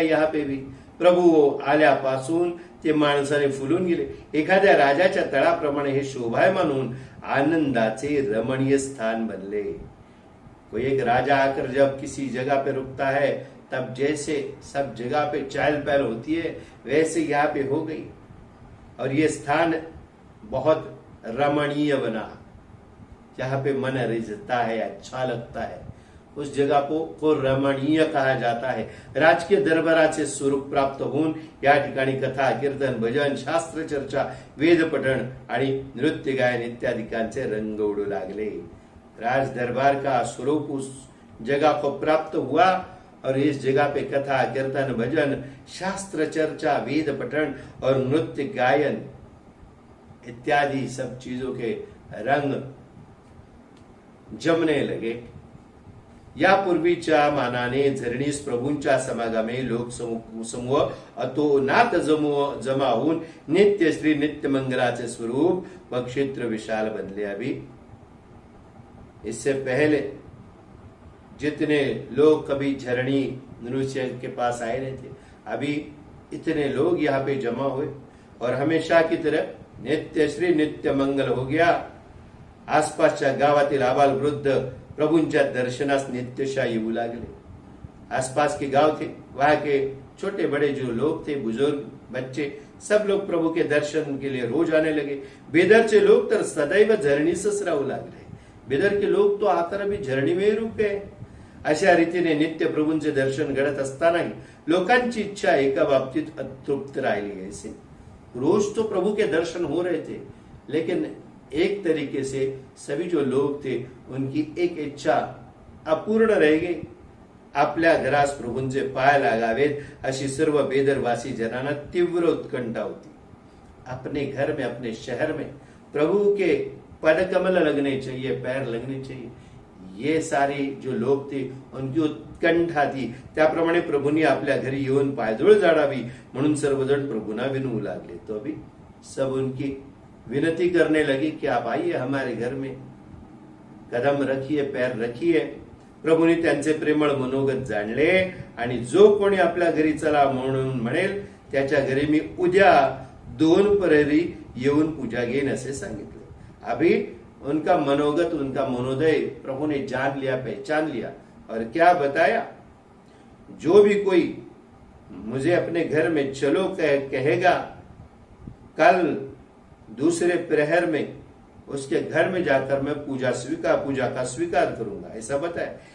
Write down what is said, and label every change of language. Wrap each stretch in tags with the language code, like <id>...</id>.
<hi>यहाँ पे भी</hi> <mr>प्रभू आल्यापासून ते माणसाने फुलून गेले। एखाद्या राजाच्या तळाप्रमाणे हे शोभायमान होऊन आनंदाचे रमणीय स्थान बनले।</mr> <hi>कोई एक राजा आकर जब किसी जगह पे रुकता है, तब जैसे सब जगह पे चहल पहल होती है, वैसे यहाँ पे हो गई, और ये स्थान बहुत रमणीय बना, जहाँ पे मन रिझता है, अच्छा लगता है। उस जगह को रमणीय कहा जाता है।</hi> <mr>राजकीय दरबाराचे स्वरूप प्राप्त होऊन या ठिकाणी कथा, कीर्तन, भजन, शास्त्र चर्चा, वेद पठण आणि नृत्य गायन इत्यादिकांचे रंग उडू लागले।</mr> <hi>राज दरबार का स्वरूप उस जगह को प्राप्त हुआ, और इस जगह पे कथा, कीर्तन, भजन, शास्त्र चर्चा, वेद पठण और नृत्य गायन इत्यादि सब चीजों के रंग जमने लगे।</hi> <mr>या पूर्वीच्या मानाने झरणीस प्रभूंच्या समागमे लोक समूह अतोनात जमा होऊन नित्य श्री नित्य मंगलाचे स्वरूप व क्षेत्र विशाल बनले।</mr> <hi>अभी इससे पहले जितने लोग कभी झरणी नृसिंह के पास आए नहीं थे, अभी इतने लोग यहाँ पे जमा हुए और हमेशा की तरह नित्य श्री नित्य मंगल हो गया।</hi> <mr>आसपासच्या गावातील आबाल वृद्ध प्रभूंच्या दर्शनास नित्यशा येऊ लागले।</mr> <hi>आसपास के गांव थे, वहां के छोटे बड़े जो लोग थे, बुजुर्ग, बच्चे, सब लोग प्रभु के दर्शन के लिए रोज आने लगे।</hi> <mr>बेदरचे लोग तर सदैव झरणीसच राहू लागले।</mr> <hi>बेदर के लोग तो आकर अभी झरणी में रुक गए।</hi> <mr>अशा रीतीने नित्य प्रभूंचे दर्शन घडत असतानाही लोकांची इच्छा एका बाबतीत अतृप्त राहिली।</mr> <hi>ऐसे रोज तो प्रभु के दर्शन हो रहे थे, लेकिन एक तरीके से सभी जो लोग थे उनकी एक इच्छा अपूर्ण रह गई।</hi> <mr>आपल्या घरास प्रभूंचे पाय लागावेत अशी सर्व बेदरवासी जनांना तीव्र उत्कंठा होती।</mr> <hi>अपने घर में, अपने शहर में प्रभु के पदकमल लगने चाहिए, पैर लगने चाहिए, ये सारे जो लोग थे उनकी उत्कंठा थी।</hi> <mr>त्याप्रमाणे प्रभूंनी आपल्या घरी येऊन पायधूळ जाडावी म्हणून सर्वजण प्रभूंना विनवू लागले।</mr> <hi>तो अभी सब उनकी विनती करने लगी कि आप आइए हमारे घर में, कदम रखिए, पैर रखिए।</hi> <mr>प्रभूंनी त्यांचे प्रेमळ मनोगत जाणले आणि जो कोणी आपल्या घरी चला म्हणून म्हणेल त्याच्या घरी मी उद्या 2 प्रहरी येऊन पूजा घेईन असे सांगितले।</mr> <hi>अभी उनका मनोगत, उनका मनोदय प्रभु ने जान लिया, पहचान लिया, और क्या बताया, जो भी कोई मुझे अपने घर में चलो कहेगा, कल दूसरे प्रहर में उसके घर में जाकर मैं पूजा का स्वीकार करूंगा, ऐसा बताय.</hi>